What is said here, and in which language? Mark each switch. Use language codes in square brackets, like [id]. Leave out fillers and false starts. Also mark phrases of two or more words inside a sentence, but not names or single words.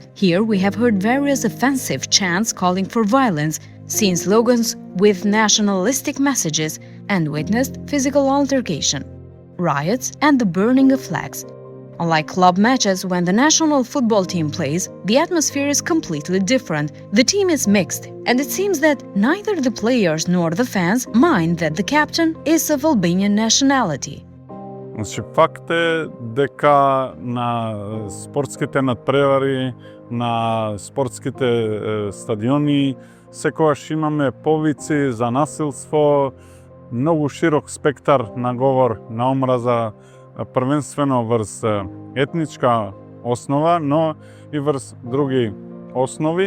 [en] Here we have heard various offensive chants calling for violence, seen slogans with nationalistic messages, and witnessed physical altercation, riots, and the burning of flags. Unlike club matches, when the national football team plays, the atmosphere is completely different. The team is mixed, and it seems that neither the players nor the fans mind that the captain is of Albanian nationality. [mk] Значи, факт е дека на спортските надпревари, на спортските стадиони, секогаш имаме повици за насилство, многу широк спектар на говор на омраза, првенствено врз етничка основа, но и врз други основи.